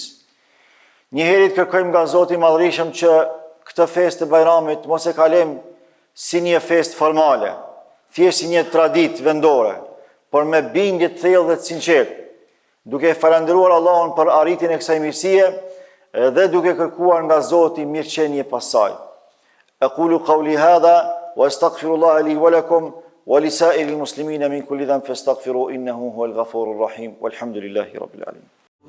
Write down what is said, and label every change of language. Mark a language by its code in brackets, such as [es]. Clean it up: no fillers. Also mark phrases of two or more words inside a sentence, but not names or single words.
[sq] Njëherë kërkojmë nga Zoti i Madhërisëm që këtë festë të Bajramit mos e kalojmë si një festë formale, thjesht si një traditë vendore, por me bindje të thellë dhe të sinqertë, duke falendëruar Allahun për arritjen e kësaj mirësie dhe duke kërkuar nga Zoti mirëqenie pas saj. [ar] أقول قولي هذا وأستغفر الله لي ولكم ولسائر المسلمين من كل ذنب فاستغفروه إنه هو الغفور الرحيم والحمد لله رب العالمين.